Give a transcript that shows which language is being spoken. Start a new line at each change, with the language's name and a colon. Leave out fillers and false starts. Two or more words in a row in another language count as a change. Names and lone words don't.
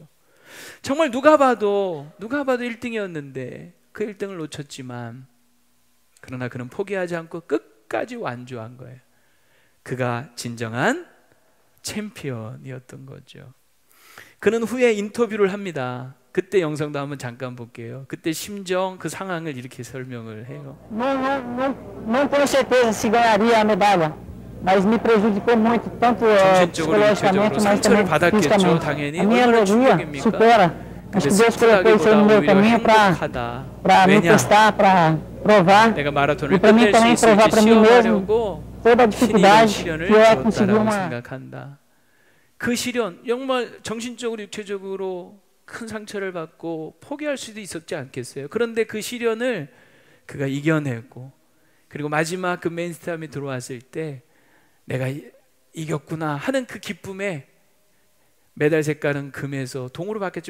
Korean: 정말 누가 봐도 1등이었는데 그 1등을 놓쳤지만, 그러나 그는 포기하지 않고 끝까지 완주한 거예요. 그가 진정한 챔피언이었던 거죠. 그는 후에 인터뷰를 합니다. 그때 영상도 한번 잠깐 볼게요. 그때 심정, 그 상황을 이렇게 설명을 해요.
Portuguese: Não tenho certeza se ganharia a medalha, mas me prejudicou muito, tanto psicologicamente, mas também fisicamente. A minha alegria supera. Acho que Deus colocou isso aí no meu caminho para me testar, para provar, e para mim também provar para mim mesmo toda a dificuldade que eu consegui uma.
Korean: 그 시련, 정말 정신적으로 육체적으로 큰 상처를 받고 포기할 수도 있었지 않겠어요? 그런데 그 시련을 그가 이겨내고, 그리고 마지막 그 메인 스타디움에 들어왔을 때 내가 이겼구나 하는 그 기쁨에 메달 색깔은 금에서 동으로 바뀌었죠.